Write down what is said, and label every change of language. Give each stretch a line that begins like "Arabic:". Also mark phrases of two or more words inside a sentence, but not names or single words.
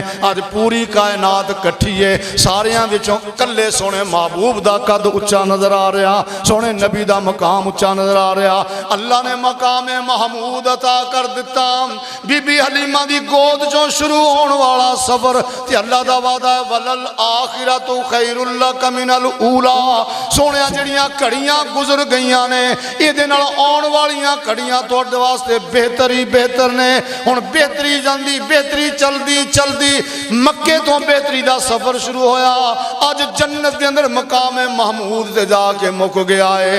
Punjabi: اج پوری کائنات کٹھی ہے، سارے کلے سوہنے محبوب کا قد اچا نظر آ رہا، سوہنے نبی کا مقام اچا نظر آ رہا. اللہ نے مقامِ محمود عطا کر دتا. بی بی حلیمہ کی گود چو شروع ہونے والا سفر تے اللہ کا وعدہ ہے,
Arabic: وللآخرة خير لك من الأولى.
Punjabi: سوہنے جڑیاں گھڑیاں گزر گئیاں نے، یہ آنے والیاں گھڑیاں تہاڈے واسطے بہتر ہی بہتر نے. ہن بہتری جاندی بہتری چلدی چلدی مکے تو بہتری کا سفر شروع ہویا. اج جنت کے اندر مقامِ محمود سے جاکے مک گیا ہے.